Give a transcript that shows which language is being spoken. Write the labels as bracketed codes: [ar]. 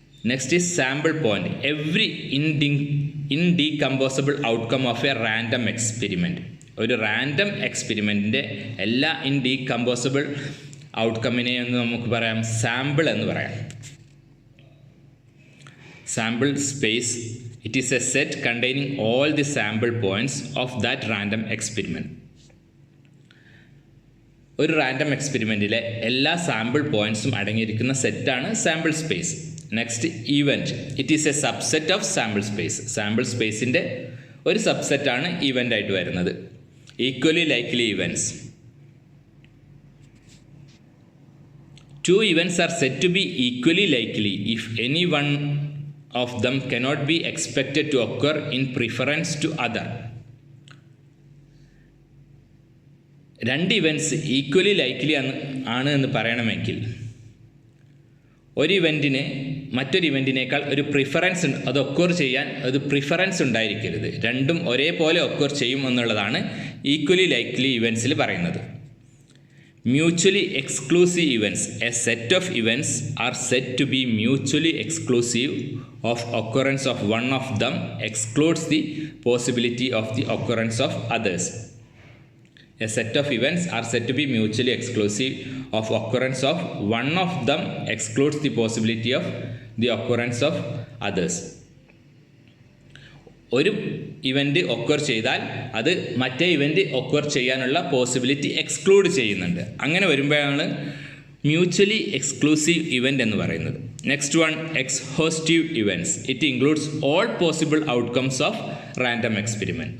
[en] Next is sample point. Every indecomposable outcome of a random experiment. [ml] ഒരു random എക്സ്പെരിമെൻറ്റിൻ്റെ എല്ലാ ഇൻഡീകമ്പോസിബിൾ ഔട്ട്കമ്മിനെ എന്ന് നമുക്ക് പറയാം സാമ്പിൾ എന്ന് പറയാം. [en] Sample space, it is a set containing all the sample points of that random experiment. [ml] ഒരു random എക്സ്പെരിമെൻറ്റിലെ എല്ലാ sample പോയിൻറ്റ്സും അടങ്ങിയിരിക്കുന്ന സെറ്റാണ് sample space. [en] Next event, it is a subset of sample space. [ml] Sample സ്പേസിൻ്റെ ഒരു സബ്സെറ്റാണ് ഈവൻ്റ് ആയിട്ട് വരുന്നത്. [en] Equally likely events. 2 events are said to be equally likely if any one of them cannot be expected to occur in preference to other. [ml] 2 events equally likely ആണ് എന്ന് പറയണമെങ്കിൽ ഒരു ഇവൻറ്റിന് മറ്റൊരു ഇവൻറ്റിനേക്കാൾ ഒരു preference, അത് ഒക്കർ ചെയ്യാൻ ഒരു പ്രിഫറൻസ് ഉണ്ടായിരിക്കരുത്. രണ്ടും ഒരേപോലെ ഒക്കർ ചെയ്യും എന്നുള്ളതാണ് ഈക്വലി ലൈക്ലി ഇവൻറ്റ്സിൽ പറയുന്നത്. [en] Mutually exclusive events. A set of events are said to be mutually exclusive of occurrence of one of them excludes the possibility of the occurrence of others. A set of events are said to be mutually exclusive of occurrence of one of them excludes the possibility of the occurrence of others. [ml] ഒരു event occur ചെയ്താൽ അത് മറ്റേ event occur ചെയ്യാനുള്ള possibility exclude ചെയ്യുന്നുണ്ട്. അങ്ങനെ വരുമ്പോഴാണ് mutually exclusive event എന്ന് പറയുന്നത്. [en] Next one, exhaustive events. It includes all possible outcomes of random experiment.